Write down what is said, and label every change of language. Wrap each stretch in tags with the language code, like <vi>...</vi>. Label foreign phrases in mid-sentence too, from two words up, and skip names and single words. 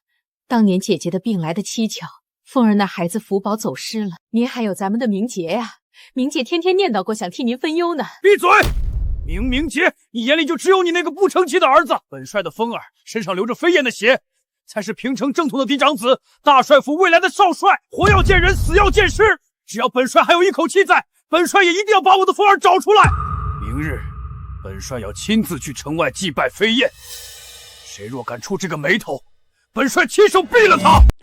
<zh>當年姐姐的病來得蹊蹺，鳳兒那孩子福寶走失了，您還有咱們的明潔呀。明潔天天念叨過想替您分憂呢。閉嘴！明潔，你眼裡就只有你那個不成器的兒子。本帥的風兒身上流着飛燕的血，才是平城正統的嫡長子，大帥府未來的少帥。活要見人，死要見屍。只要本帥還有一口氣在，本帥也一定要把我的風兒找出來。明日，本帥要親自去城外祭拜飛燕。誰若敢觸這個霉頭，本帥親手斃了他。</zh>